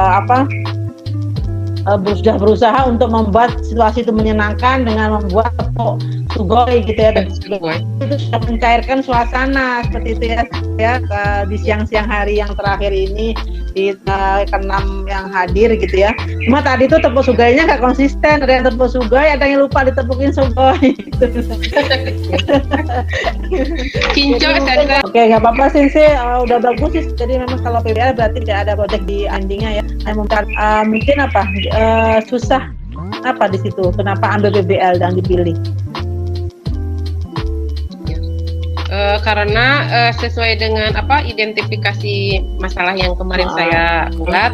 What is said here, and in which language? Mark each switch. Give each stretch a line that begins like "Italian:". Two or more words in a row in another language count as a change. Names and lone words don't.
Indonesian: Kemudian Sensei sudah berusaha untuk membuat situasi itu menyenangkan dengan membuat tepuk sugoi gitu ya. Itu sudah mencairkan suasana seperti itu ya di siang-siang hari yang terakhir ini di keenam yang hadir gitu ya. Cuma tadi tuh tepuk sugainya nggak konsisten, ada yang tepuk sugoi, ada yang lupa ditepukin sugoi. Kinco Sensei. Oke, nggak apa-apa Sensei, udah bagus sih. Jadi memang kalau PBL berarti tidak ada project di endingnya ya. Mungkin apa susah apa di situ? Kenapa ambil PBL dan dipilih? Karena sesuai dengan identifikasi masalah yang kemarin saya buat.